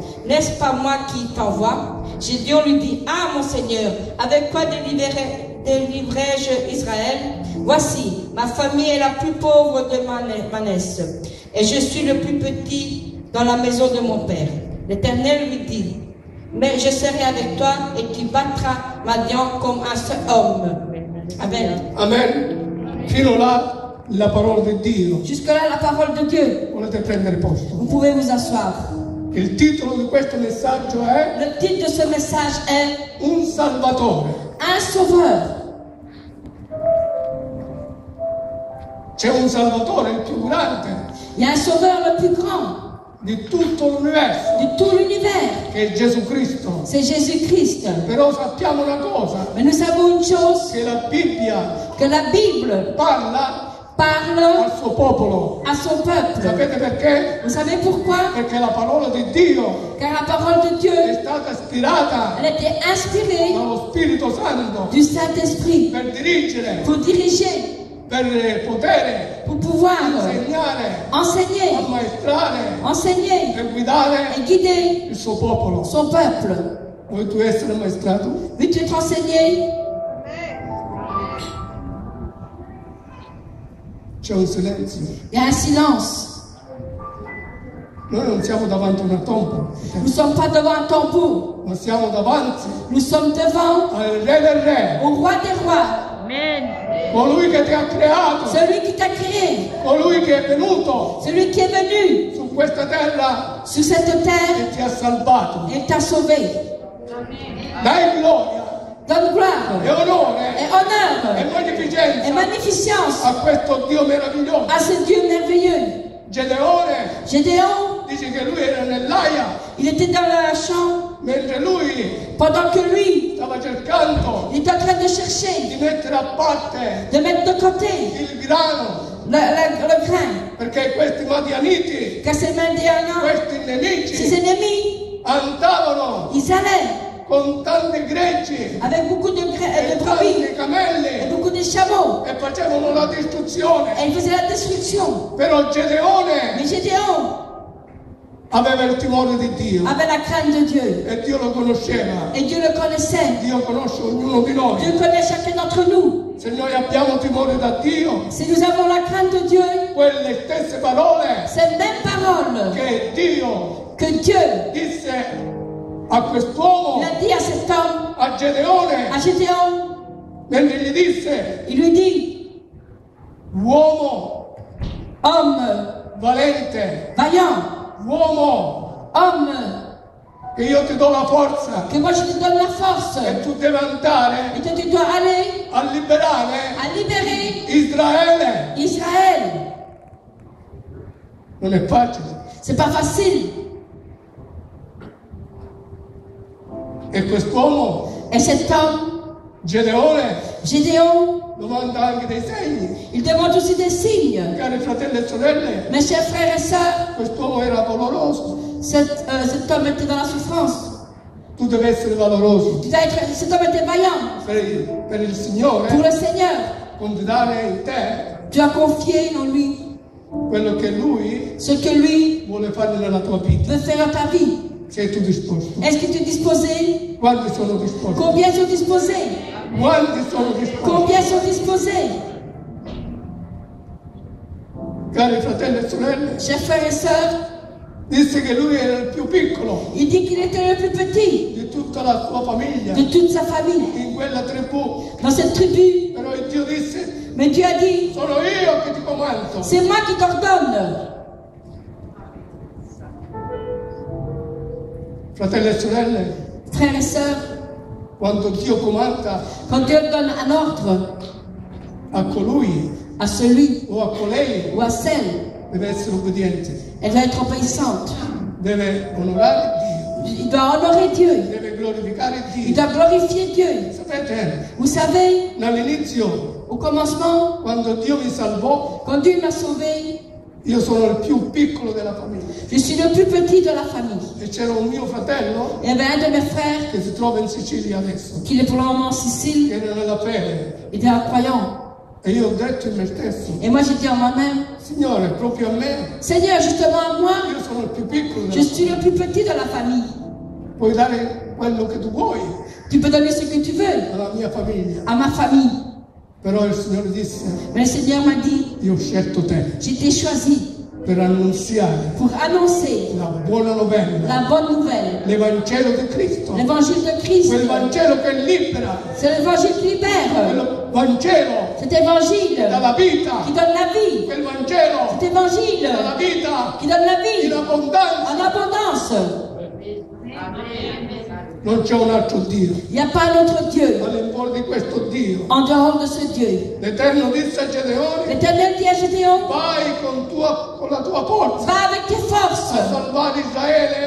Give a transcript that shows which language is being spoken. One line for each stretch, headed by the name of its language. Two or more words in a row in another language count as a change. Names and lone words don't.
French: N'est-ce pas moi qui t'envoie? Gédéon lui dit, ah mon Seigneur, avec quoi délivrerai-je Israël? Voici, ma famille est la plus pauvre de Manès, et je suis le plus petit dans la maison de mon père. L'Éternel lui dit, mais je serai avec toi et tu battras Madian comme un seul homme. Amen.
Italian: Amen. Fino là la parola di Dio.
French: Jusque-là, la parole de Dieu.
Italian: Volete prendere posto?
French: Vous pouvez vous asseoir.
Italian: Il titolo di questo messaggio è
French: Le titre de ce message est
Italian: Un Salvatore.
French: Un sauveur.
Italian: C'è un Salvatore, il più grande
French: Il y a un sauveur le plus grand
Italian: di tutto l'universo,
French: de tout l'univers.
Italian: che è Gesù Cristo.
French: C'est Jésus-Christ.
Italian: Però sappiamo una cosa,
French: Mais nous savons une chose,
Italian: che la Bibbia
French: que la Bible
Italian: parla
French: parle
Italian: al suo popolo.
French: à son peuple.
Italian: Sapete perché?
French: Vous savez pourquoi?
Italian: Perché la parola di Dio
French: Car la parole de Dieu,
Italian: è stata ispirata
French: elle était inspirée
Italian: dallo Spirito Santo
French: du Saint-Esprit
Italian: per dirigere,
French: pour diriger,
Italian: per potere
French: pour pouvoir
Italian: insegnare,
French: enseigner,
Italian: ammaestrare
French: enseigner
Italian: e guidare
French: et guider
Italian: il suo popolo.
French: son peuple.
Italian: Vuoi tu essere ammaestrato?
French: Veux-tu être enseigné?
Italian: C'è un silenzio.
French: Il y a un silence.
Italian: Noi non siamo davanti a una tomba,
French: Nous ne sommes pas devant un tombeau.
Italian: ma siamo davanti
French: Nous sommes devant
Italian: al Re del Re,
French: au roi des rois,
Italian: colui che ti ha creato,
French: celui qui t'a créé,
Italian: colui che è venuto
French: celui qui est venu
Italian: su questa terra
French: sur cette terre
Italian: e ti ha salvato.
French: et t'a sauvé.
Italian: Dai gloria
French: Donne gloire
Italian: e onore
French: et
Italian: e
French: honneur et
Italian: magnificenza
French: magnificence
Italian: a questo Dio meraviglioso.
French: à ce Dieu merveilleux.
Italian: Gedeone
French: Gédéon,
Italian: dice che lui era nell'aia
French: il était dans la chambre
Italian: mentre lui
French: pendant que lui,
Italian: stava cercando
French: il était en train de chercher,
Italian: di mettere a parte
French: de mettre de côté
Italian: il grano,
French: le grain.
Italian: perché questi madianiti,
French: Car ces Médianiens,
Italian: questi
French: ses
Italian: nemici
French: ennemis,
Italian: andavano
French: ils allaient
Italian: con tanti greggi
French: avec beaucoup de
Italian: e
French: brebis
Italian: tanti
French: et
Italian: camelli
French: beaucoup de chameaux
Italian: e facevano la distruzione.
French: et ils faisaient la destruction.
Italian: Però Gedeone
French: Mais Gédéon
Italian: aveva il timore di Dio
French: avait la crainte de Dieu
Italian: e Dio lo conosceva.
French: et Dieu le connaissait.
Italian: Dio conosce ognuno di noi.
French: Dieu connaît chacun d'entre nous.
Italian: Se noi abbiamo timore da Dio,
French: Si nous avons la crainte de Dieu,
Italian: quelle stesse parole
French: ces mêmes paroles
Italian: che Dio
French: que Dieu
Italian: disse a quest'uomo,
French: il a dit à cet homme,
Italian: a Gedeone,
French: à Gédéon,
Italian: mentre gli disse,
French: il lui dit,
Italian: uomo
French: homme
Italian: valente,
French: vaillant,
Italian: uomo
French: homme,
Italian: che io ti do la forza
French: que moi je te donne la force
Italian: e tu devi andare
French: et que tu dois aller
Italian: a liberare
French: à libérer
Italian: Israele.
French: Israël.
Italian: Non è facile.
French: C'est pas facile.
Italian: E quest'uomo,
French: Et cet homme,
Italian: Gedeone,
French: Gédéon,
Italian: domanda anche dei segni.
French: il demande aussi des signes.
Italian: Cari fratelli e sorelle,
French: Mes chers frères et sœurs,
Italian: quest'uomo era valoroso.
French: cet homme était dans la souffrance.
Italian: Tu devi essere valoroso
French: Cet homme était vaillant
Italian: per il Signore,
French: pour le Seigneur.
Italian: confidare in te
French: Tu as confié en lui
Italian: quello che Lui
French: ce que lui
Italian: vuole fare nella tua vita.
French: veut faire dans ta vie.
Italian: Sei tu disposto?
French: Est-ce que tu es disposé?
Italian: Quanti sono disposti?
French: Combien sont disposés?
Italian: Quanti sono disposti?
French: Combien sont disposés?
Italian: Cari fratelli e sorelle,
French: Chers frères et sœurs,
Italian: disse che lui era il più piccolo
French: il dit qu'il était le plus petit
Italian: di tutta la sua famiglia,
French: de toute sa famille
Italian: in quella tribù.
French: dans cette tribu.
Italian: Però il Dio disse,
French: Mais Dieu a dit,
Italian: sono io che ti comando.
French: c'est moi qui t'ordonne.
Italian: Fratelli e sorelle,
French: Frères et sœurs,
Italian: quando Dio comanda
French: quand Dieu donne un ordre
Italian: a colui
French: à celui
Italian: o a colei,
French: ou à celle,
Italian: deve essere obbediente,
French: elle doit être obéissante.
Italian: deve onorare Dio,
French: Il doit honorer Dieu.
Italian: deve glorificare
French: Il
Italian: Dio.
French: doit glorifier Dieu.
Italian: Sapete,
French: Vous savez,
Italian: all'inizio,
French: au commencement,
Italian: quando Dio mi salvò,
French: quand Dieu m'a sauvé,
Italian: io sono il più piccolo della famiglia.
French: je suis le plus petit de la famille.
Italian: E c'era un mio fratello
French: Il y avait un de mes frères
Italian: che si trova in Sicilia adesso,
French: qui est pour le moment en Sicile,
Italian: che era nella fede.
French: il était un croyant.
Italian: E io ho detto in me stesso,
French: Et moi j'ai dit en moi-même,
Italian: Signore, proprio a me,
French: Seigneur, justement à moi,
Italian: io sono il più piccolo
French: je
Italian: della
French: suis le plus petit de la famille.
Italian: Puoi dare quello che tu vuoi
French: Tu peux donner ce que tu veux
Italian: alla mia famiglia.
French: à ma famille.
Italian: Però il Signore disse,
French: Mais le Seigneur m'a dit,
Italian: io ho scelto te
French: j'ai été choisi
Italian: per annunziare
French: pour annoncer
Italian: la buona novella,
French: la bonne nouvelle,
Italian: l'Evangelo di Cristo,
French: l'évangile de Christ.
Italian: quel Vangelo che libera,
French: C'est l'évangile qui libère,
Italian: quel Vangelo
French: Cet évangile
Italian: dà la vita,
French: qui donne la vie.
Italian: quel Vangelo
French: Cet évangile
Italian: dà la vita
French: qui donne la
Italian: in
French: vie
Italian: abbondanza.
French: en abondance.
Italian: Non c'è un altro Dio.
French: Il n'y a pas un autre Dieu
Italian: All'infuori di questo Dio.
French: en dehors de ce Dieu.
Italian: L'Eterno disse a Gedeone,
French: L'Éternel dit à Gédéon,
Italian: vai con la tua forza
French: va avec tes forces
Italian: a salvare Israele